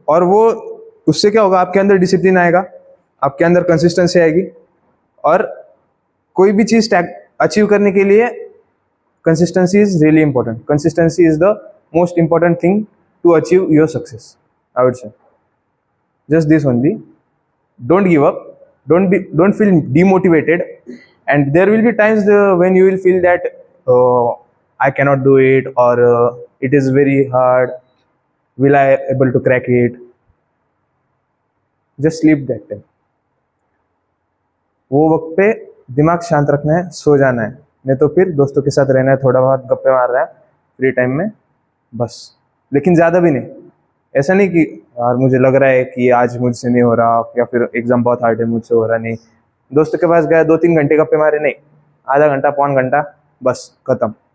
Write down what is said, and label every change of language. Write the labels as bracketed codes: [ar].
[hi] और वो उससे क्या होगा, आपके अंदर डिसिप्लिन आएगा, आपके अंदर कंसिस्टेंसी आएगी। और कोई भी चीज़ अचीव करने के लिए [en] Consistency is really important. Consistency is the most important thing to achieve your success, I would say. Just this only, don't give up, don't feel demotivated, and there will be times when you will feel that I cannot do it, or it is very hard, will I able to crack it. Just sleep that time. [hi] वो वक्त पे दिमाग शांत रखना है, सो जाना है, नहीं तो फिर दोस्तों के साथ रहना है, थोड़ा बहुत गप्पे मार रहा है फ्री टाइम में, बस। लेकिन ज़्यादा भी नहीं। ऐसा नहीं कि यार मुझे लग रहा है कि आज मुझसे नहीं हो रहा, या फिर एग्जाम बहुत हार्ड है मुझसे हो रहा नहीं, दोस्तों के पास गया 2-3 घंटे गप्पे मारे, नहीं, आधा घंटा पौन घंटा, बस खत्म।